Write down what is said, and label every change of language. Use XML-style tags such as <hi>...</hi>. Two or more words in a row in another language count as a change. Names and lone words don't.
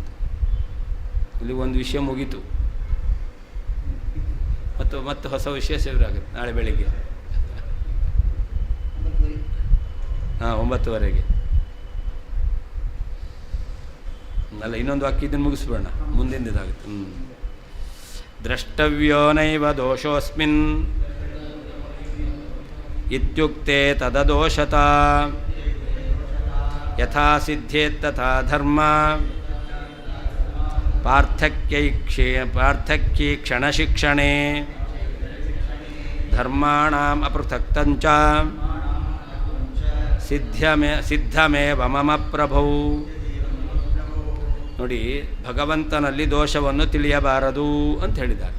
<kn>ಇಲ್ಲಿ ಒಂದು ವಿಷಯ ಮುಗೀತು, ಮತ್ತು ಹೊಸ ವಿಷಯ ಶುರುವಾಗುತ್ತೆ ನಾಳೆ ಬೆಳಿಗ್ಗೆ 9:00 ಅಲ್ಲ, ಇನ್ನೊಂದು ವಾಕ್ಯ ಇದನ್ನು ಮುಗಿಸ್ಬೇಡ, ಮುಂದಿನದಾಗುತ್ತೆ.</kn> <sa>ದ್ರಷ್ಟವ್ಯೋ ನೈವ ದೋಷೋಸ್ಮಿನ್ ಇತ್ಯುಕ್ತೆ ತದದೋಷತ ಯಥಾ ಸಿದ್ಧೇತ್ ತಥಾ ಧರ್ಮ ಪಾರ್ಥಕ್ಯೈ ಕ್ಷಣಶಿಕ್ಷಣೆ ಧರ್ಮಾಣಾಂ ಅಪೃಥಕ್ತಂಚ ಸಿದ್ಧಮೇವ ಮಮ ಪ್ರಭೌ.</sa> <kn>ನೋಡಿ, ಭಗವಂತನಲ್ಲಿ ದೋಷವನ್ನು ತಿಳಿಯಬಾರದು ಅಂತ ಹೇಳಿದ್ದಾರೆ.</kn>